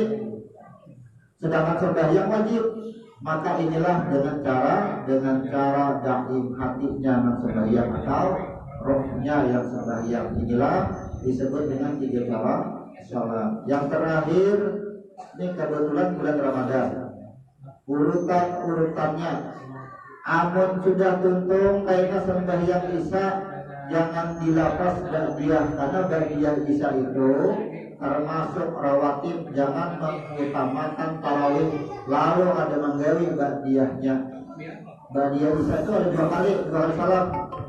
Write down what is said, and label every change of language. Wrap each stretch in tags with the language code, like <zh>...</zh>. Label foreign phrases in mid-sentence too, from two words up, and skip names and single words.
<id>Sedangkan sembahyang wajib, maka inilah dengan cara daim, hatinya yang sembahyang atau rohnya yang sembahyang. Inilah disebut dengan 3 cara sholat. Yang terakhir, ini kebetulan bulan Ramadan, urutannya, amun sudah tuntung kayaknya sembahyang isya, jangan dilapas ba'diyah, karena ba'diyah isya itu termasuk rawatib, jangan mengutamakan tarawih lalu ada menggawi ba'diyahnya. Ba'diyah isya itu ada 2 kali salam.</id>